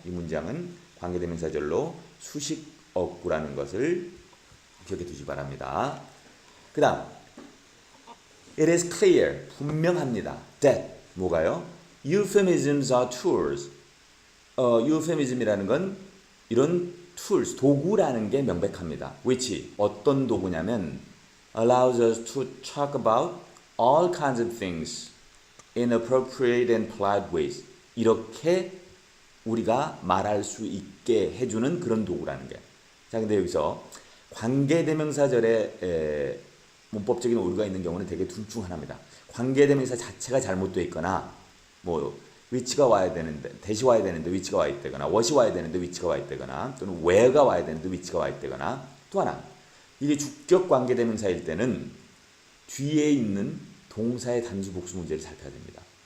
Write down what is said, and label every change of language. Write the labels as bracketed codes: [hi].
[ko] 이 문장은 관계대명사절로 수식 없구라는 것을 기억해 두시기 바랍니다. 그 다음 It is clear, 분명합니다. [en] That, [ko] 뭐가요? [en] Euphemisms are tools. [ko] euphemism이라는 건 이런 tools, 도구라는 게 명백합니다. [en] which, [ko] 어떤 도구냐면 [en] allows us to talk about all kinds of things in appropriate and polite ways. [ko] 이렇게 우리가 말할 수 있게 해주는 그런 도구라는 게. 자, 근데 여기서 관계대명사절에 문법적인 오류가 있는 경우는 대개 둘 중 하나입니다. 관계대명사 자체가 잘못되어 있거나 which가 와야 되는데 대시 와야 되는데 which가 와 있다거나 what이 와야 되는데 which가 와 있다거나 또는 where가 와야 되는데 which가 와 있다거나 또 하나 이게 주격 관계대명사일 때는 뒤에 있는 동사의 단수 복수 문제를 살펴야 됩니다.